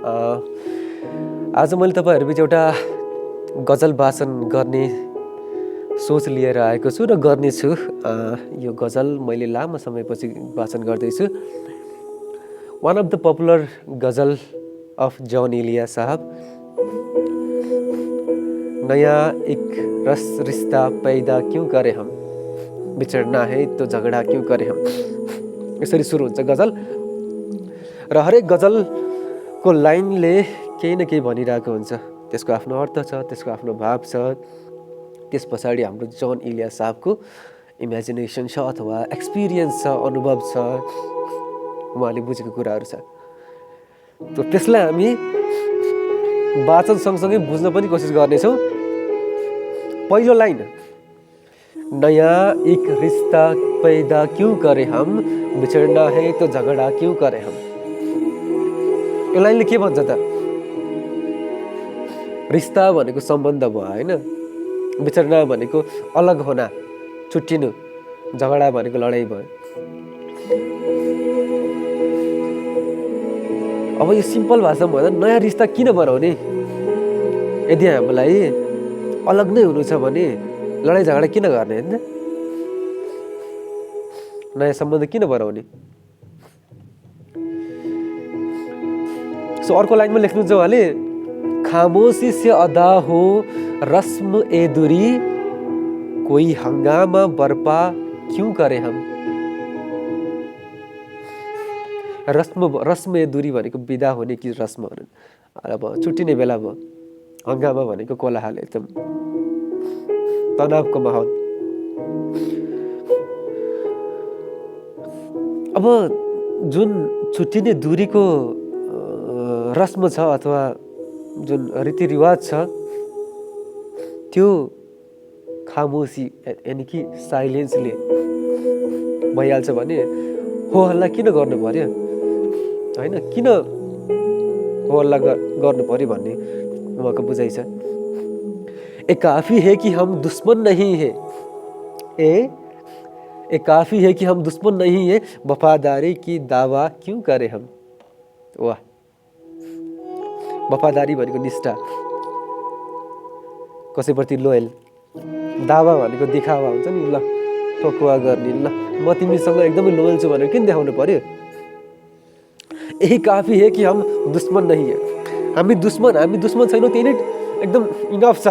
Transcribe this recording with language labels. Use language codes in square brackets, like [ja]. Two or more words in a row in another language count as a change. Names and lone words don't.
[ne] आज मैले तपाईँहरूबिच एउटा गजल वाचन गर्ने सोच लिएर आएको छु र गर्नेछु। यो गजल मैले लामो समयपछि वाचन गर्दैछु। [en] One of the popular ghazal of John Elia sahab. [hi] नया एक रिश्ता पैदा क्यों करे हम, बिछड़ना है तो झगडा क्यों करे हम। [ne] यसरी सुरु हुन्छ गजल र हरेक गजलको लाइनले केही न केही भनिरहेको हुन्छ। त्यसको आफ्नो अर्थ छ, त्यसको आफ्नो भाव छ। त्यस पछाडि हाम्रो जॉन इलिया साहबको इमेजिनेसन छ अथवा एक्सपिरियन्स छ, अनुभव छ, उहाँले बुझेको कुराहरू छ। त्यसलाई हामी वाचन सँगसँगै बुझ्न पनि कोसिस गर्नेछौँ। पहिलो लाइन, [hi] नया एक रिश्ता पैदा क्यों करे हम, बिछड़ना है तो झगडा क्यों करे हम। [ne] यो लाइनले के भन्छ त? रिश्ता भनेको सम्बन्ध भयो होइन, बिछड्ना भनेको [hi] अलग होना, [ne] छुट्टिनु, झगडा भनेको लडाइँ भयो। अब यो सिम्पल भाषामा भन्दा नयाँ रिश्ता किन बनाउने? यदि हामीलाई अलग नै हुनु छ भने लडाइँ झगडा किन गर्ने होइन? नयाँ सम्बन्ध किन बनाउने? सो अर्को लाइनमा लेख्नुहुन्छ उहाँले, [hi] खामोशी से अदा हो रस्म ए दूरी, कोई हंगामा बर्पा क्यों करे हम। रस्म ए दूरी [ne] भनेको बिदा हुने कि रस्म हुने। अब छुट्टिने बेला भयो। हंगामा भनेको कोलाहल, एकदम तनावको माहौल। अब जुन छुट्टिने दूरीको रस्म छ अथवा जुन रीतिरिवाज छ, त्यो खामोशी [hi] यानि कि [ne] साइलेन्सले भइहाल्छ भने हो हल्ला किन गर्नु पर्यो होइन? किन हो हल्ला गर्नु पर्यो भन्ने उहाँको बुझाइ छ। [hi] ए काफी है कि हम दुश्मन नहीं है, ए काफी है कि हम दुश्मन नहीं है, वफादारी की दावा क्यों करे हम। [ne] वाह, वफादारी भनेको निष्ठा, कसैप्रति लोयल। दावा भनेको देखावा हुन्छ नि, ल ठोकुवा गर्ने, ल म तिमीसँग एकदमै लोयल छु भनेर किन देखाउनु पर्यो। [hi] यही काफी है कि हम दुश्मन नहीं है। [ne] हामी दुश्मन छैनौँ, त्यही नै एकदम इनफ छ।